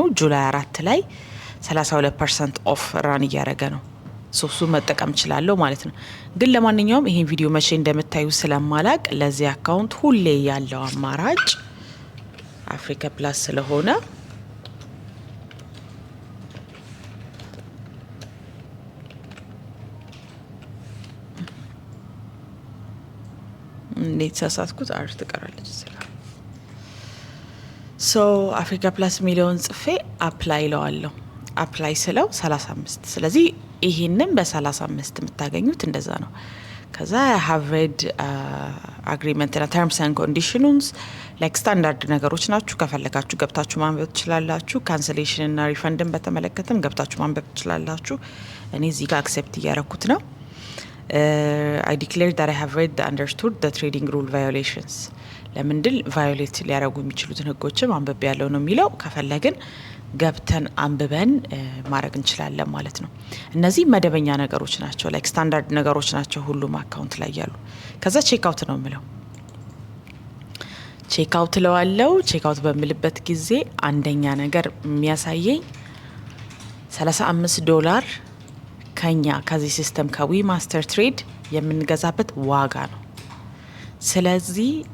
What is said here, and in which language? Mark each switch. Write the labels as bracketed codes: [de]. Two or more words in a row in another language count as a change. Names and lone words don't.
[am] ጁላይ 4 ላይ 32% ኦፍ ራን እያረገ ነው። እሱ መጠቀም እችላለሁ ማለት ነው። ግን ለማንኛውም ይሄን ቪዲዮ መቼ እንደምታዩ ስለማላቅ ለዚህ አካውንት ሁሌ ያለው አማራጭ አፍሪካ ፕላስ ስለሆነ እንዴት ሳሳትኩት አር ትቀራለች አፍሪካ ፕላስ ሚሊዮን ጽፌ አፕላይ ለዋለሁ። አፕላይ ስለው 35። ስለዚህ ይሄንን በ35 የምታገኙት እንደዛ ነው። ከዛ [en] have read agreement [am] እና [en] terms and conditions like standard [am] ነገሮች ናችሁ። ከፈለጋችሁ ገብታችሁ ማንበብ ትችላላችሁ። ካንሰሌሽን እና ሪፈንድን በተመለከተም ገብታችሁ ማንበብ ትችላላችሁ። እኔ እዚህ ጋር አክሴፕት እያረኩት ነው። [en] I declare that I have read and understood the trading rule violations። [am] ለምንድን ቫዮሌት ሊያረጉ የሚችሉትን ህጎችም አንብቤ ያለው ነው የሚለው። ከፈለግን ገብተን አንብበን ማድረግ እንችላለን ማለት ነው። እነዚህ መደበኛ ነገሮች ናቸው፣ [en] like standard [am] ነገሮች ናቸው ሁሉም አካውንት ላይ ያሉ። ከዛ [en] check out [am] ነው የምለው። [en] check out [am] ለዋለው። [en] check out [am] በምልበት ጊዜ አንደኛ ነገር የሚያሳየኝ $35 ከዚህ ሲስተም ከዊ ማስተር ትሬድ የምንገዛበት ዋጋ ነው። ስለዚህ